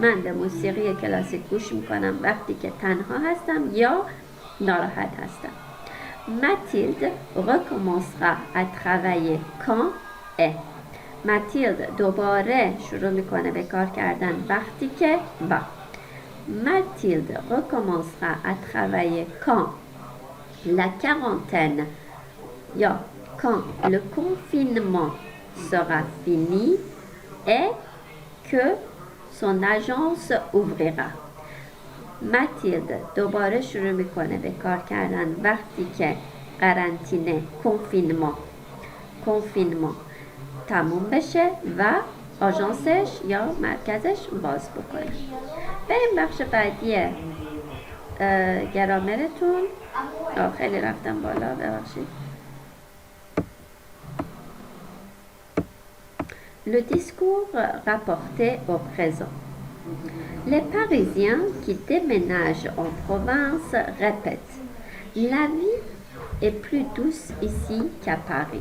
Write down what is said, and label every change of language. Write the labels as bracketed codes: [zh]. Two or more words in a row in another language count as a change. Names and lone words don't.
[fa] من به موسیقی کلاسیک گوش میکنم وقتی که تنها هستم یا ناراحت هستم. [fr] Mathilde recommencera à travailler quand est. [fa] Mathilde دوباره شروع میکنه به کار کردن وقتی که با. [fr] Mathilde recommencera à travailler quand la quarantaine یا quand le confinement sera fini et que son agence ouvrira. [fa] ماتیلد دوباره شروع میکنه به کار کردن وقتی که قرنطینه کنفینمان تموم بشه و آژانسش یا مرکزش باز بکنه. بریم بخش بعدی گرامرتون. خیلی رفتم بالا، ببخشید. [fr] Le discours rapporté au présent. Les Parisiens qui déménagent en province répètent « La vie est plus douce ici qu'à Paris.